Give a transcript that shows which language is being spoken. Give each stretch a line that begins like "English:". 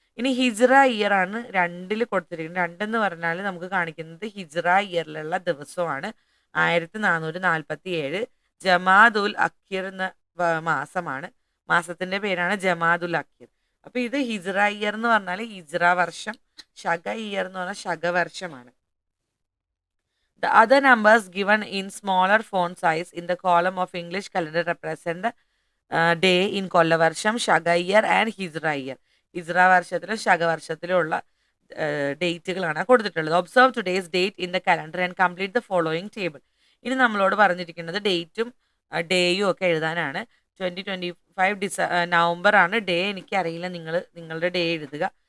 Malayalam: ഇനി ഹിജ്റ ഇയർ ആണ് 2ൽ കൊടുത്തിരിക്കുന്നത്. 2 എന്ന് പറഞ്ഞാൽ നമുക്ക് കാണിക്കുന്നത് ഹിജ്റ ഇയറിലുള്ള ദിവസമാണ്. 1447 ജമാദുൽ അഖിർ എന്ന മാസമാണ്. മാസത്തിന്റെ പേരാണ് ജമാദുൽ അഖിർ. അപ്പൊ ഇത് ഹിജ്റ ഇയർ എന്ന് പറഞ്ഞാൽ ഹിജ്റ വർഷം, ശക ഇയർ എന്ന് പറഞ്ഞാൽ ശകവർഷമാണ്.
English: The other numbers given in smaller font size in the column of English calendar represent the day in കൊല്ലവർഷം, Saka year and Hijri year.
Malayalam: ഹിജ്റ വർഷത്തിലും ശകവർഷത്തിലും ഉള്ള ഡേറ്റുകളാണ് കൊടുത്തിട്ടുള്ളത്.
English: Observe today's date in the calendar and complete the following table.
Malayalam: ഇനി നമ്മളോട് പറഞ്ഞിരിക്കുന്നത് ഡേറ്റും ഡേയും ഒക്കെ എഴുതാനാണ്. 2025 നവംബർ ആണ് ഡേ. എനിക്കറിയില്ല, നിങ്ങളുടെ ഡേ എഴുതുക.